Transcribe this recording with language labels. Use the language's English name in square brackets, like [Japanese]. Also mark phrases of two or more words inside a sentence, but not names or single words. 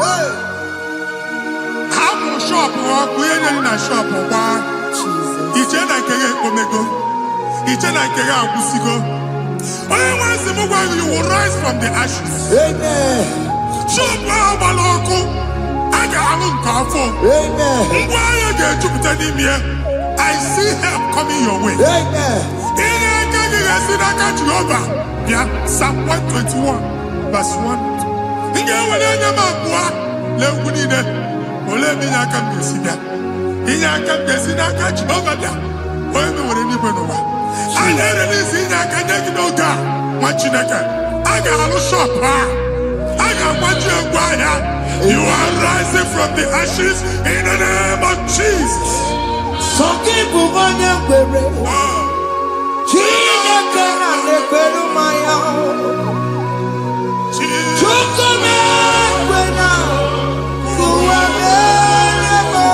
[Igbo] Hapụ shọpụ ọkụ ihe nyere na shọpụ gbaa. Iche na nke ya ekpomego. Iche na nke ya agwụsigo. Onye nwe nsị m gwa [English] you will rise from the ashes. [Igbo] Amen. Shọpụ ahụ gbara ọkụ. A ga-alụ nke afọ. Ngwa ahịa ga-ejupụta n'ime ya. [English] I see help coming your way. [Igbo] Ihe aka gị ga-esi n'aka Jehova bịa. [English] Psalm 121 verse 1. [Igbo] Ị ga-ewere anya m abụọ legwu niile ole ebe inye aka m ga-esi bịa. Inye aka m ga-esi n'aka Jehova bịa. Onye mewere n'igwe n'ụwa. A na-erere isi inye aka nye gị n'oge a nwa Chineke. A ga-alụ shọpụ a. A ga-agbaji egwu ahịa. [English] You are rising from the ashes in the name of Jesus. [Igbo] Sọkị bụ onye kwere. Chineke na na-ekwere mmanya. Chukwu na-ekwe na ụwa mere